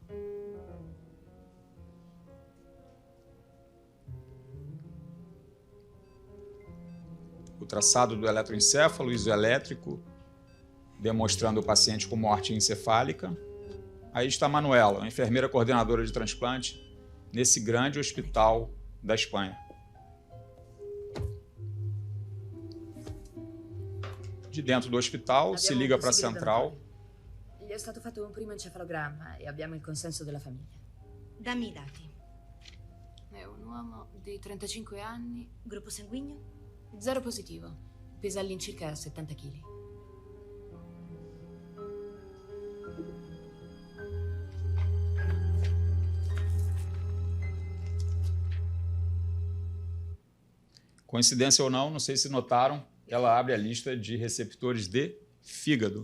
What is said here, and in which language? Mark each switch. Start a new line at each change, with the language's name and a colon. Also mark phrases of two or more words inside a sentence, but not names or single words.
Portuguese: O traçado do eletroencéfalo isoelétrico, demonstrando o paciente com morte encefálica. Aí está a Manuela, uma enfermeira coordenadora de transplante, nesse grande hospital da Espanha. De dentro do hospital, se liga para a central.
Italian: Gli è stato fatto un primo encefalogramma e abbiamo il consenso della famiglia. Dammi i dati. È un uomo di 35 anni, Gruppo sanguigno? 0 positivo, pesa all'incirca 70 kg.
Portuguese: Coincidência ou não sei se notaram, ela abre a lista de receptores de fígado.